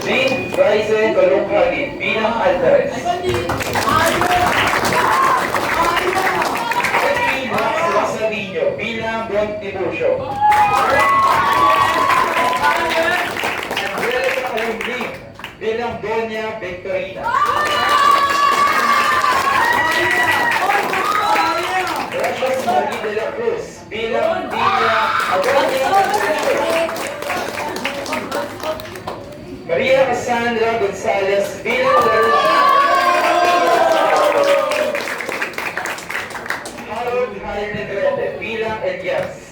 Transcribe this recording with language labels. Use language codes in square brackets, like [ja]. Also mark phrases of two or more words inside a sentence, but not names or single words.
[tl] Jean Bryce Columhagin bilang Altares. Henry Max Rosalino bilang Don Tiburcio. Angelica Kalumbing bilang Doña Victorina. Precious Marie de la Cruz bilang Dina Agonia Concepcion. Maria Cassandra Gonzalez bilang Harold Jaime Negrete bilang Elias.